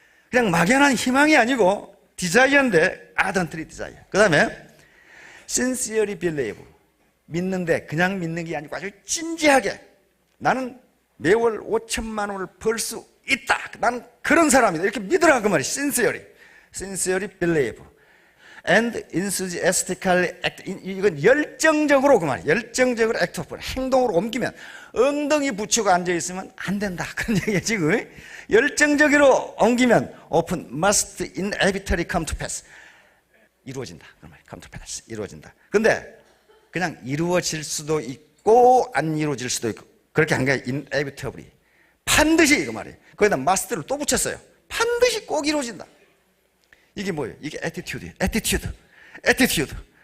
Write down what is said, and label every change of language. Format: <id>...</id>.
<ko>그냥 막연한 희망이 아니고 desire인데</ko> <en>ardently desire.</en> <ko>그 다음에</ko> <en>sincerely believe.</en> <ko>믿는데 그냥 믿는 게 아니고 아주 진지하게 나는 매월 5천만 원을 벌 수 있다. 나는 그런 사람이다. 이렇게 믿으라 그 말이</ko> <en>sincerely believe. and enthusiastically act.</en> <ko>이건 열정적으로 그 말이에요. 열정적으로</ko> <en>act of.</en> <ko>행동으로 옮기면 엉덩이 붙이고 앉아있으면 안 된다. 그런 얘기예요 지금. 열정적으로 옮기면</ko> <en>often must inevitably come to pass.</en> <ko>이루어진다. 그 말이에요.</ko> <en>come to pass.</en> <ko>이루어진다. 근데 그냥 이루어질 수도 있고 안 이루어질 수도 있고 그렇게 한 게 inevitably. 반드시 그 말이에요. 거기다 must를 또 붙였어요. 반드시 꼭 이루어진다. 이게 뭐예요? 이게 애티튜드예요. 애티튜드.</ko>